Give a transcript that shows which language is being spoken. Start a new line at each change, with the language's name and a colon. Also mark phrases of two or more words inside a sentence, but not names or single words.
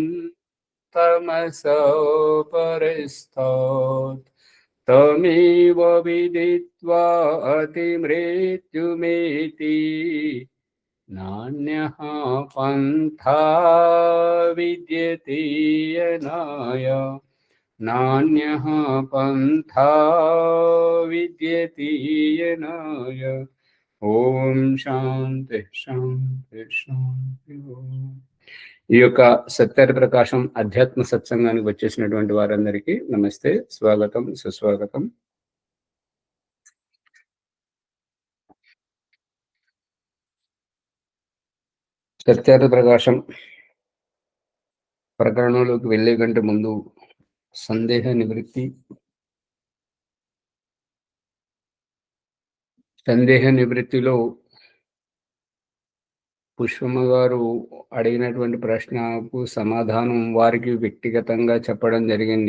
Sanskrit: तमसो परस्तात् तमेव विदित्वा अतिमृत्युमेति नान्यः पन्था विद्यते यनाय नान्यः पन्था विद्यते यनाय। ఓం శాంతి శాంతి శాంతి ఓం.
Telugu: ఈ యొక్క సత్యహరి ప్రకాశం అధ్యాత్మ సత్సంగానికి వచ్చేసినటువంటి వారందరికీ నమస్తే, స్వాగతం, సుస్వాగతం. సత్యహరి ప్రకాశం ప్రకరణంలోకి వెళ్లే కంటే ముందు సందేహ నివృత్తిలో పుష్పమ్మ గారు అడిగినటువంటి ప్రశ్నకు సమాధానం వారికి వ్యక్తిగతంగా చెప్పడం జరిగింది.